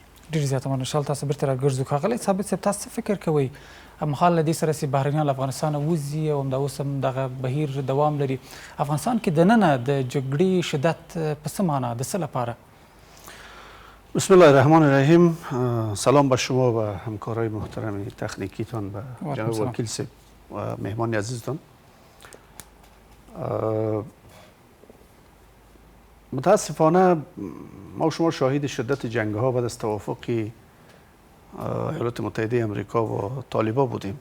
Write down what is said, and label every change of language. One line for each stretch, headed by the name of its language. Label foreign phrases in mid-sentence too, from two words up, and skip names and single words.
Pashto: ډېر زیاته مننه. انشاءالله تاسو بیرته راګرځو. ښاغلی ثابت صاحب، تاسو څه فکر کوئ هممهال له دې سره چې بهرنیان له افغانستانه وځي او همدا اوس هم دغه بهیر دوام لري، افغانستان کې دننه د جګړې شدت په څه معنا، د څه لپاره؟
Arabic: بسم الله الرحمن الرحیم.
Persian: سلام به شما و همکارای محترم تکنیکیتان و جناب وکیل صاحب و مهمان عزیزتان. متاسفانه ما شما شاهد شدت جنگ ها بعد از توافق ایالات متحده امریکا و طالبان بودیم.